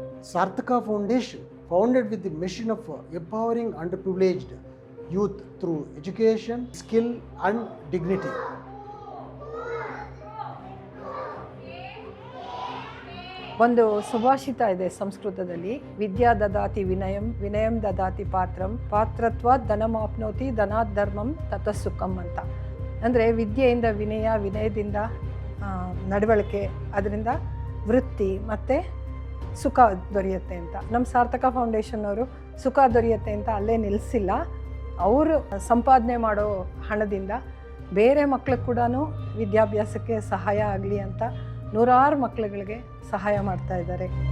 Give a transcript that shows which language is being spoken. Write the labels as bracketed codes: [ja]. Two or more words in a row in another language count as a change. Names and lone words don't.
[en] Sarthaka Foundation, founded with the mission of empowering underprivileged youth through education, skill and dignity. [kn] ಒಂದು ಸುಭಾಷಿತ ಇದೆ ಸಂಸ್ಕೃತದಲ್ಲಿ, [sa] ವಿದ್ಯಾ ದದಾತಿ ವಿನಯಂ, ವಿನಯಂ ದದಾತಿ ಪಾತ್ರಂ, ಪಾತ್ರತ್ವಾತ್ ಧನಮಾಪ್ನೋತಿ, ಧನಾತ್ ಧರ್ಮಂ ತತಃ ಸುಖಂ ಅಂತ. [kn] ಅಂದರೆ ವಿದ್ಯೆಯಿಂದ ವಿನಯ, ವಿನಯದಿಂದ ನಡವಳಿಕೆ, ಅದರಿಂದ ವೃತ್ತಿ ಮತ್ತು ಸುಖ ದೊರೆಯುತ್ತೆ ಅಂತ. ನಮ್ಮ ಸಾರ್ಥಕ ಫೌಂಡೇಶನ್ ಅವರು ಸುಖ ದೊರೆಯುತ್ತೆ ಅಂತ ಅಲ್ಲೇ ನಿಲ್ಲಿಸಿಲ್ಲ. ಅವರು ಸಂಪಾದನೆ ಮಾಡೋ ಹಣದಿಂದ ಬೇರೆ ಮಕ್ಳಿಗೆ ಕೂಡ ವಿದ್ಯಾಭ್ಯಾಸಕ್ಕೆ ಸಹಾಯ ಆಗಲಿ ಅಂತ ನೂರಾರು ಮಕ್ಕಳುಗಳಿಗೆ ಸಹಾಯ ಮಾಡ್ತಾ ಇದ್ದಾರೆ.